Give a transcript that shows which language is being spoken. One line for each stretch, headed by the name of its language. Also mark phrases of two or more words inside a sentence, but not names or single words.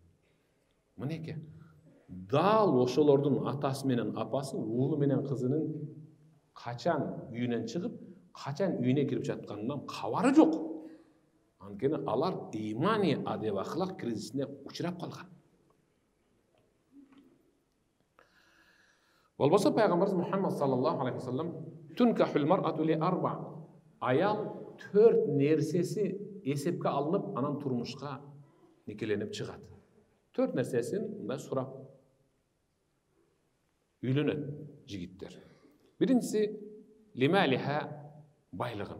Kyrgyz: Мынеке, дал ошолордун атасы менен апасы уулу менен кызынын качан үйүнөн чыгып, качан үйүнө кирип жатканынан кабары жок. Анткени алар имани адеп ахлак кризисине учурап калган. Болбосо пайгамбарыбыз Мухаммад
Arabic: صلى الله عليه وسلم تنكح المرأة لأربع.
Kyrgyz: Аял 4 нерсеси эсепке алынып, анан турмушка никеленип чыгат. 4 нерсесин мындай сурап үйлөнөт жигиттер. Биринчиси лималиха, байлыгын.